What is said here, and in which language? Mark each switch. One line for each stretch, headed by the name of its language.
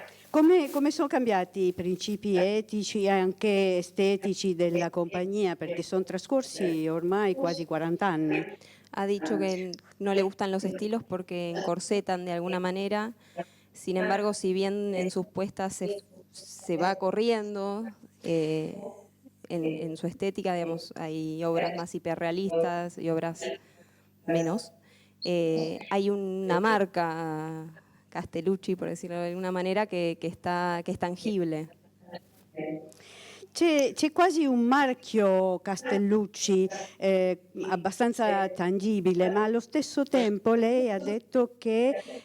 Italian: Come sono cambiati i principi etici e anche estetici della compagnia? Perché sono trascorsi ormai quasi 40 anni.
Spanish: Ha dicho que no le gustan los estilos porque encorsetan de alguna manera. Sin embargo, si bien en sus puestas se va corriendo, en su estética, digamos, hay obras más hiperrealistas y obras menos. Hay una marca Castellucci, por decirlo de alguna manera, que es tangible.
Italian: C'è quasi un marchio Castellucci abbastanza tangibile, ma allo stesso tempo lei ha detto che